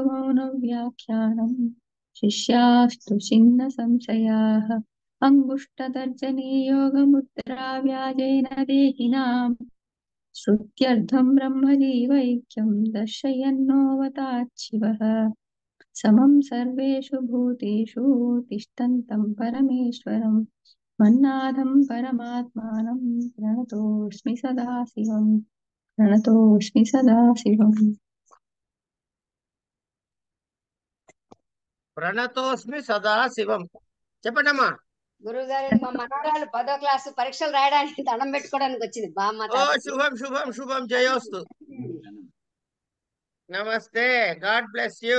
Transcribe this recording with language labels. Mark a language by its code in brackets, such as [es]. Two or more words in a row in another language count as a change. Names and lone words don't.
[sa] मौनव्याख्यानं शिष्यास्तु छिन्नसंशयाः अङ्गुष्ठतर्जनी योगमुद्रा व्याजेन देहिनां श्रुत्यर्थं ब्रह्मजीवैक्यं दर्शयन्नोऽवताच्छिवः समं सर्वेषु भूतेषु तिष्ठन्तं परमेश्वरं मन्नाथं परमात्मानं प्रणतोऽस्मि सदाशिवम् प्रणतोऽस्मि सदाशिवम् ప్రణతోస్మి సదాశివం. [te] చెప్పండమ్మా. గురుగారు మా మనవరాలు 10వ క్లాసు పరీక్షలు రాయడానికి దండం పెట్టుకోవడానికి వచ్చింది బామ్మ ఓ తాతకి. శుభం శుభం శుభం, జయోస్తు. నమస్తే, [en] God bless you.